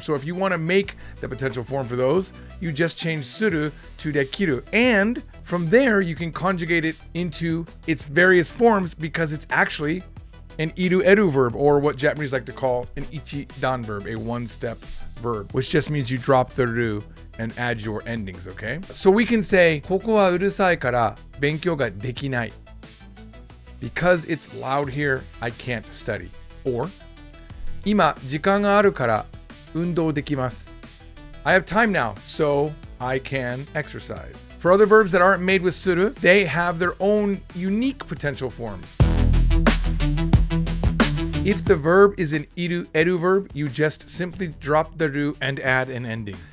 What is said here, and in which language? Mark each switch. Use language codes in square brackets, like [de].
[en] So if you want to make the potential form for those, you just change suru to dekiru. And from there, you can conjugate it into its various forms because it's actually an iru-eru verb, or what Japanese like to call an ichi-dan verb, a one-step verb, which just means you drop the ru and add your endings, okay? So we can say, [ja] ここはうるさいから勉強ができない. [en] Because it's loud here, I can't study. Or, [ja] 今時間があるから運動できます. [en] I have time now, so I can exercise. For other verbs that aren't made with suru, they have their own unique potential forms. If the verb is an iru-eru verb, you just simply drop the ru and add an ending.